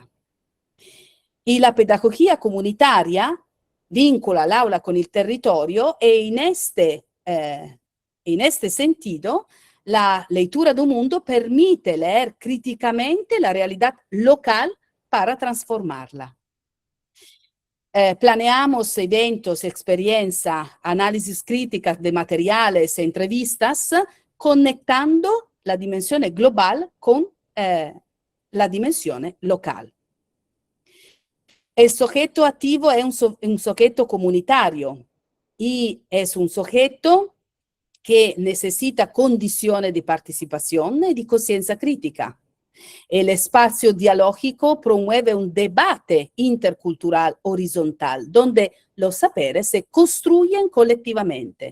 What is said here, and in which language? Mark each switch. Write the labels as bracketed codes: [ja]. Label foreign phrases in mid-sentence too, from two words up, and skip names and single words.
[es] Y la pedagogía comunitaria vincula el aula con el territorio y en este sentido la lectura del mundo permite leer críticamente la realidad local para transformarla. Planeamos eventos, experiencia, análisis críticas de materiales e entrevistas, conectando la dimensione global con la dimensione local. El sujeto activo es un sujeto comunitario y es un sujeto que necesita condiciones de participación y de conciencia crítica. El espacio dialógico promueve un debate intercultural horizontal, donde los saberes se construyen colectivamente.